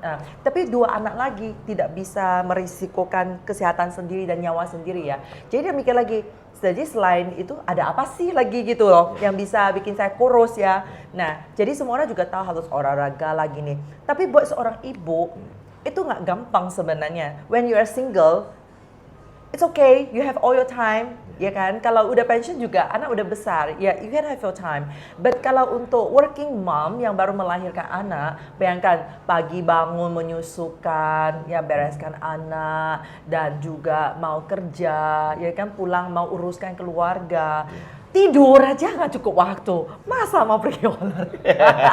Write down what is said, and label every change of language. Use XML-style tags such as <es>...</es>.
<id>Nah, tapi 2 anak lagi tidak bisa merisikokan kesehatan sendiri dan nyawa sendiri ya. Jadi dia mikir lagi, jadi selain itu ada apa sih lagi gitu loh yang bisa bikin saya kurus ya. Nah, jadi semua orang juga tahu harus olahraga lagi nih. Tapi buat seorang ibu itu nggak gampang sebenarnya.</id> <en>When you are single, it's okay, you have all your time,</en> <id>ya kan? Kalau udah pension juga, anak udah besar, ya</id> <en>you can have your time.</en> <id>But kalau untuk working mom yang baru melahirkan anak, bayangkan pagi bangun menyusukan, ya bereskan anak, dan juga mau kerja, ya kan pulang mau uruskan keluarga. Tidur aja nggak cukup waktu, masa mau pergi olahraga?</id>